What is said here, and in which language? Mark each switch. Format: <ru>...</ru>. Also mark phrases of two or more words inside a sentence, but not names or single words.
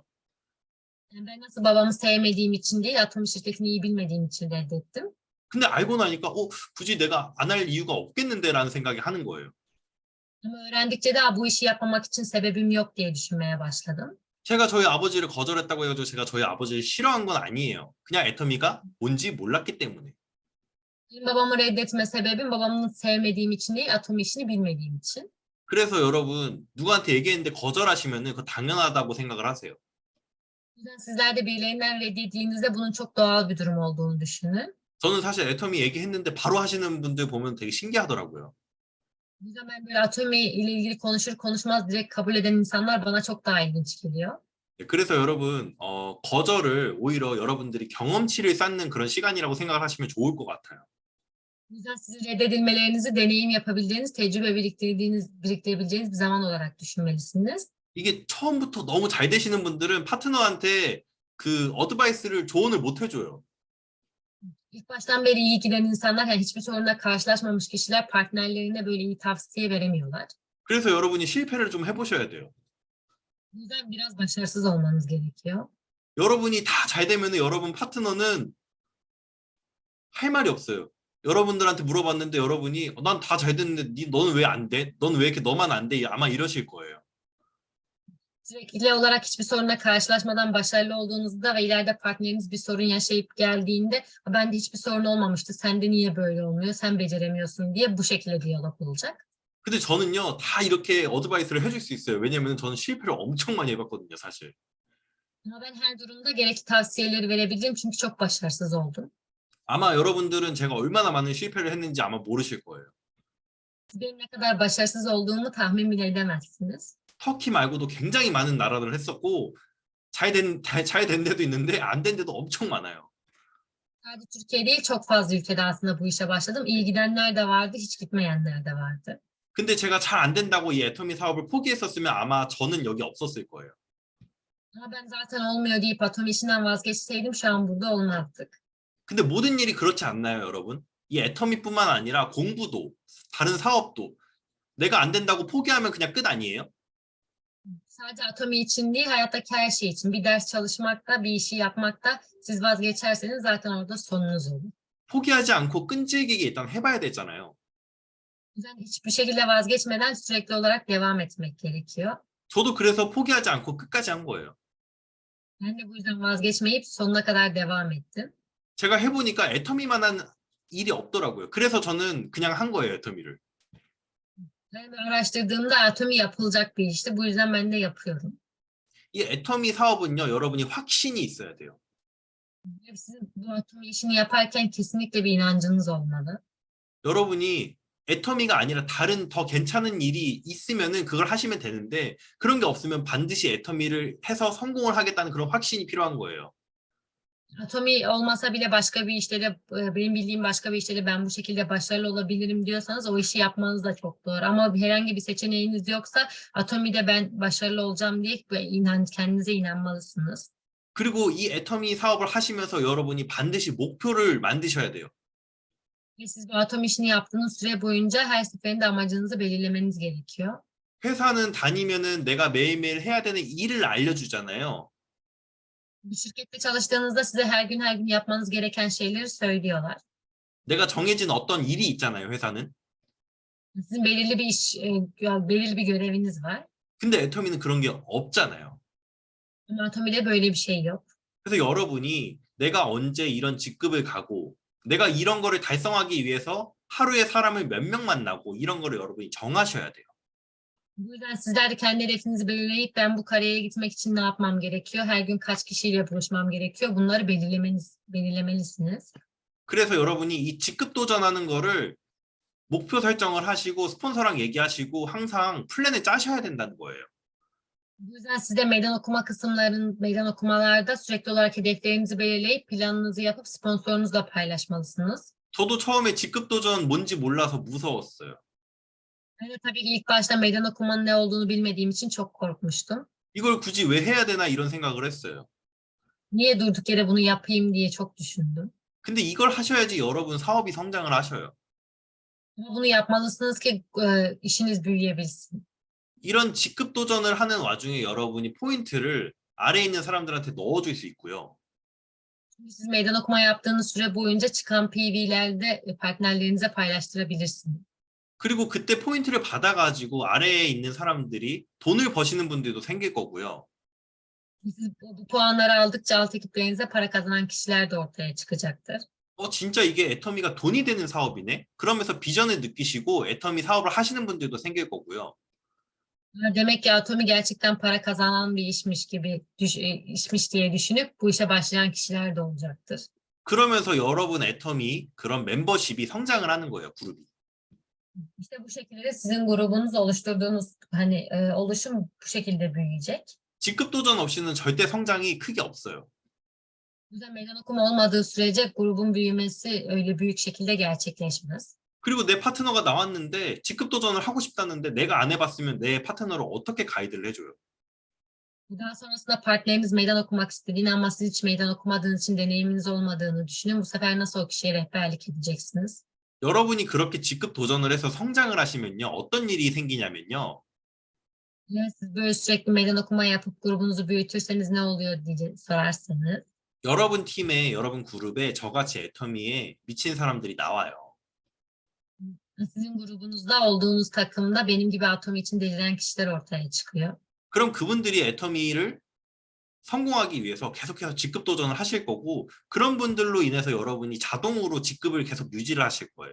<tr>Yani ben nasıl babamı sevmediğim için değil, Atomi şirketini iyi bilmediğim için reddettim.</tr> <ko>근데 알고 나니까 굳이 내가 안 할 이유가 없겠는데라는 생각이 하는 거예요.</ko> <tr>Ama öğrendikçe de bu işi yapmamak için sebebim yok diye düşünmeye başladım.</tr> <ko>제가 저희 아버지를 거절했다고 해가지고 제가 저희 아버지를 싫어한 건 아니에요. 그냥 애터미가 뭔지 몰랐기 때문에.</ko> <tr>Benim babamı reddetme sebebim babamı sevmediğim için değil, Atomi işini bilmediğim için.</tr> <ko>그래서 여러분 누구한테 얘기했는데 거절하시면은 그거 당연하다고 생각을 하세요.</ko> <tr>O yüzden sizler de birilerinden reddettiğinizde bunun çok doğal bir durum olduğunu düşünün.</tr> <ko>저는 사실 애터미 얘기했는데 바로 하시는 분들 보면 되게 신기하더라고요.</ko> <tr>O yüzden ben böyle Atomi ile ilgili konuşur konuşmaz direkt kabul eden insanlar bana çok daha ilginç geliyor.</tr> <ko>네, 그래서 여러분 거절을 오히려 여러분들이 경험치를 쌓는 그런 시간이라고 생각을 하시면 좋을 것 같아요.</ko> <tr>O yüzden sizin reddedilmelerinizi deneyim yapabildiğiniz, tecrübe biriktirebileceğiniz bir zaman olarak düşünmelisiniz.</tr> <ko>이게 처음부터 너무 잘 되시는 분들은 파트너한테 그 어드바이스를 조언을 못 해줘요.</ko> <tr>İlk baştan beri iyi giden insanlar, yani hiçbir sorunla karşılaşmamış kişiler partnerlerine böyle iyi tavsiye veremiyorlar.</tr> <ko>그래서 여러분이 실패를 좀 해보셔야 돼요.</ko> <tr>O yüzden biraz başarısız olmanız gerekiyor.</tr> <ko>여러분이 다 잘 되면은 여러분 파트너는 할 말이 없어요. 여러분들한테 물어봤는데 여러분이 난 다 잘 됐는데 너는 왜 안 돼? 너는 왜 이렇게 너만 안 돼? 아마 이러실 거예요.</ko> <tr>Sürekli olarak hiçbir sorunla karşılaşmadan başarılı olduğunuzda ve ileride partneriniz bir sorun yaşayıp geldiğinde bende hiçbir sorun olmamıştı, sende niye böyle olmuyor, sen beceremiyorsun diye bu şekilde diyalog olacak.</tr> <ko>근데 저는요 다 이렇게 어드바이스를 해줄 수 있어요. 왜냐면 저는 실패를 엄청 많이 해봤거든요, 사실.</ko> <tr>Ama ben her durumda gerekli tavsiyeleri verebilirim çünkü çok başarısız oldum.</tr> <ko>아마 여러분들은 제가 얼마나 많은 실패를 했는지 아마 모르실 거예요.</ko> <tr>Siz benim ne kadar başarısız olduğumu tahmin bile edemezsiniz.</tr> <ko>터키 말고도 굉장히 많은 나라들을 했었고 잘 된 데도 있는데 안 된 데도 엄청 많아요.</ko> <tr>Sadece Türkiye değil, çok fazla ülkede aslında bu işe başladım. İyi gidenler de vardı, hiç gitmeyenler de vardı.</tr> <ko>근데 제가 잘 안 된다고 이 애터미 사업을 포기했었으면 아마 저는 여기 없었을 거예요.</ko> <tr>Ama ben zaten olmuyor deyip Atomi işinden vazgeçseydim şu an burada olmazdık.</tr> <ko>근데 모든 일이 그렇지 않나요, 여러분? 이 애터미뿐만 아니라 공부도 다른 사업도 내가 안 된다고 포기하면 그냥 끝 아니에요?</ko> <tr>Sadece Atomi için değil, hayattaki her şey için. Bir ders çalışmakta, bir işi yapmakta siz vazgeçerseniz zaten orada sonunuz olur.</tr> <ko>포기하지 않고 끈질기게 일단 해봐야 되잖아요.</ko> <tr>O yüzden hiçbir şekilde vazgeçmeden sürekli olarak devam etmek gerekiyor.</tr> <ko>저도 그래서 포기하지 않고 끝까지 한 거예요.</ko> <tr>Ben de bu yüzden vazgeçmeyip sonuna kadar devam ettim.</tr> <ko>제가 해보니까 애터미만한 일이 없더라고요. 그래서 저는 그냥 한 거예요, 애터미를.</ko> <tr>Ben de araştırdığımda Atomi yapılacak bir işti. Bu yüzden ben de yapıyorum.</tr> <ko>이 애터미 사업은요, 여러분이 확신이 있어야 돼요.</ko> <tr>Sizin bu Atomi işini yaparken kesinlikle bir inancınız olmalı.</tr> <ko>여러분이 애터미가 아니라 다른 더 괜찮은 일이 있으면은 그걸 하시면 되는데 그런 게 없으면 반드시 애터미를 해서 성공을 하겠다는 그런 확신이 필요한 거예요.</ko> <tr>Atomi olmasa bile başka bir işte de benim bildiğim başka bir işte de ben bu şekilde başarılı olabilirim diyorsanız o işi yapmanız da çok doğru. Ama herhangi bir seçeneğiniz yoksa Atomi'de ben başarılı olacağım diye kendinize inanmalısınız.</tr> <ko>그리고 이 애터미 사업을 하시면서 여러분이 반드시 목표를 만드셔야 돼요.</ko> <tr>Ve siz bu atom işini yaptığınız süre boyunca her seferinde amacınızı belirlemeniz gerekiyor.</tr> <ko>회사는 다니면은 내가 매일매일 해야 되는 일을 알려주잖아요.</ko> <tr>Bir şirkette çalıştığınızda size her gün yapmanız gereken şeyleri söylüyorlar.</tr> <ko>내가 정해진 어떤 일이 있잖아요, 회사는.</ko> <tr>Sizin belirli bir belirli bir göreviniz var.</tr> <ko>근데 애터미는 그런 게 없잖아요.</ko> <tr>Ama Atomi'de böyle bir şey yok.</tr> <ko>그래서 여러분이 내가 언제 이런 직급을 가고 내가 이런 거를 달성하기 위해서 하루에 사람을 몇 명 만나고 이런 거를 여러분이 정하셔야 돼요.</ko> <tr>Bu yüzden sizler de kendi hedefinizi belirleyip ben bu kariyere gitmek için ne yapmam gerekiyor? Her gün kaç kişiyle buluşmam gerekiyor? Bunları belirlemelisiniz.</tr> <ko>그래서 여러분이 이 직급 도전하는 거를 목표 설정을 하시고 스폰서랑 얘기하시고 항상 플랜을 짜셔야 된다는 거예요.</ko> <tr>Bu yüzden siz de meydan okumalarda sürekli olarak hedeflerinizi belirleyip planınızı yapıp sponsorunuzla paylaşmalısınız.</tr> <ko>저도 처음에 직급 도전 뭔지 몰라서 무서웠어요.</ko> <tr>Ben de tabii ki ilk başta meydan okumanın ne olduğunu bilmediğim için çok korkmuştum.</tr> <ko>이걸 굳이 왜 해야 되나 이런 생각을 했어요.</ko> <tr>Niye durduk yere bunu yapayım diye çok düşündüm.</tr> <ko>근데 이걸 하셔야지 여러분 사업이 성장을 하셔요.</ko> <tr>Ama bunu yapmalısınız ki işiniz büyüyebilsin.</tr> <ko>이런 직급 도전을 하는 와중에 여러분이 포인트를 아래에 있는 사람들한테 넣어줄 수 있고요.</ko> <tr>Siz meydan okuma yaptığınız süre boyunca çıkan PV'lerde partnerlerinize paylaştırabilirsiniz.</tr> <ko>그리고 그때 포인트를 받아가지고 아래에 있는 사람들이 돈을 버시는 분들도 생길 거고요.</ko> <tr>Siz bu puanları aldıkça alt ekiplerinize para kazanan kişiler de ortaya çıkacaktır.</tr> <ko>진짜 이게 애터미가 돈이 되는 사업이네? 그러면서 비전을 느끼시고 애터미 사업을 하시는 분들도 생길 거고요.</ko> <tr>Demek ki Atomi gerçekten para kazanan bir işmiş diye düşünüp bu işe başlayan kişiler de olacaktır.</tr> <ko>그러면서 여러분 애터미 그런 멤버십이 성장을 하는 거예요, 그룹이.</ko> <tr>İşte bu şekilde sizin grubunuz oluşum bu şekilde büyüyecek.</tr> <ko>직급 도전 없이는 절대 성장이 크게 없어요.</ko> <tr>Bu yüzden meydan okuma olmadığı sürece grubun büyümesi öyle büyük şekilde gerçekleşmez.</tr> <ko>그리고 내 파트너가 나왔는데 직급 도전을 하고 싶다는데 내가 안 해봤으면 내 파트너를 어떻게 가이드를 해줘요?</ko> <tr>Daha sonrasında partneriniz meydan okumak istediğini ama siz hiç meydan okumadığınız için deneyiminiz olmadığını düşünün. Bu sefer nasıl o kişiye rehberlik edeceksiniz?</tr> <ko>여러분이 그렇게 직급 도전을 해서 성장을 하시면요, 어떤 일이 생기냐면요.</ko> <tr>Siz böyle sürekli meydan okuma yapıp grubunuzu büyütürseniz ne oluyor diye sorarsanız.</tr> <ko>여러분 팀에, 여러분 그룹에 저같이 애터미에 미친 사람들이 나와요.</ko> <tr>Sizin grubunuzda olduğunuz takımda benim gibi Atomi için deliren kişiler ortaya çıkıyor.</tr> <ko>그럼 그분들이 애터미를 성공하기 위해서 계속해서 직급 도전을 하실 거고 그런 분들로 인해서 여러분이 자동으로 직급을 계속 유지를 하실 거예요.</ko>